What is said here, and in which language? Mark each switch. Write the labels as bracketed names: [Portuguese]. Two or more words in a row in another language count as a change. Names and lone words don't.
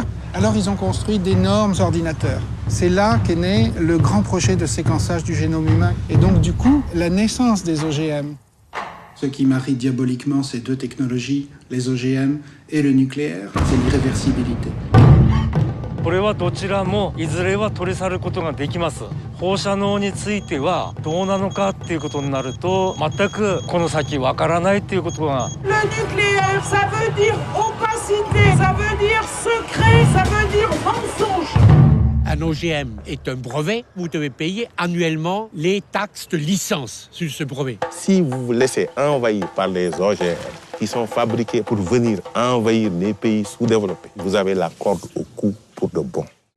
[French] Alors ils ont construit d'énormes ordinateurs. C'est là qu'est né le grand projet de séquençage du génome humain. Et donc du coup, la naissance des OGM. Ce qui marie diaboliquement ces deux technologies, les OGM et le nucléaire, c'est l'irréversibilité. [Japanese] これはどちらもいずれは取り去ることができます。放射能についてはどうなのかっていうことになると全くこの先わからないっていうことが。 [French] Le nucléaire, ça veut dire opacité, ça veut dire secret, ça veut dire mensonge. Un OGM est un brevet, vous devez payer annuellement les taxes de licence sur ce brevet. Si vous vous laissez envahir par les OGM qui sont fabriqués pour venir envahir les pays sous-développés, vous avez la corde au cou pour de bon.